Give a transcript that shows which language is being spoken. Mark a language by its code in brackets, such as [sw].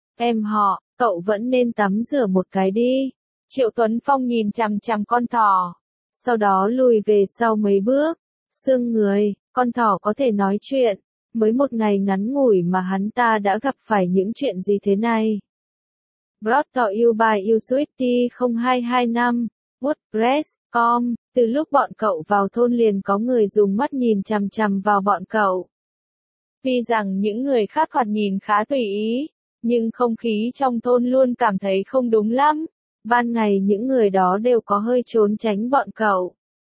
[vi] Em họ, cậu vẫn nên tắm rửa một cái đi. Triệu Tuấn Phong nhìn chằm chằm con thỏ. Sau đó lùi về sau mấy bước. Xương người, con thỏ có thể nói chuyện. Mới một ngày ngắn ngủi mà hắn ta đã gặp phải những chuyện gì thế này? [en] Brought to you by Usuity 0225. Woodpress.com. [vi] Từ lúc bọn cậu vào thôn liền có người dùng mắt nhìn chằm chằm vào bọn cậu. Tuy rằng những người khác thoạt nhìn khá tùy ý, nhưng không khí trong thôn luôn cảm thấy không đúng lắm. Ban ngày những người đó đều có hơi trốn tránh bọn cậu.